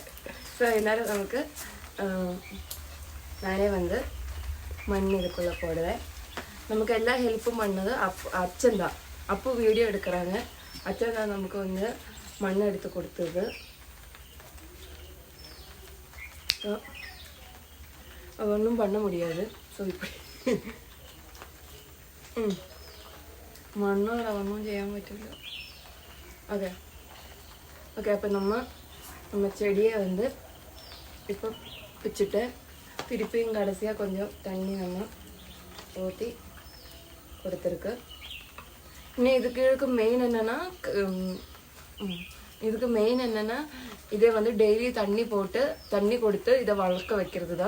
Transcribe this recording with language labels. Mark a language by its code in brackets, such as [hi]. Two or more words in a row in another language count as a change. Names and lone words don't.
[ta] ஸோ அதனால நமக்கு நானே வந்து மண் இதுக்குள்ளே போடுவேன். நமக்கு எல்லா ஹெல்ப்பும் பண்ணது அச்சன் தான். அப்போ வீடியோ எடுக்கிறாங்க, அச்சன் தான் நமக்கு வந்து மண் எடுத்து கொடுத்தது. ஒன்றும் பண்ண முடியாது. ஸோ இப்படி [ml] മണ്ണോടെ ഒന്നും ചെയ്യാൻ പറ്റില്ല. ഓക്കെ ഓക്കെ അപ്പം [ta] நம்ம செடியை வந்து இப்போ வச்சுட்டு திருப்பியும் கடைசியாக கொஞ்சம் தண்ணி நம்ம ஊற்றி கொடுத்துருக்கு. இன்னும் இதுக்கு மெயின் என்னென்னா இதை வந்து டெய்லி தண்ணி கொடுத்து இதை வளர்க்க வைக்கிறது தான்.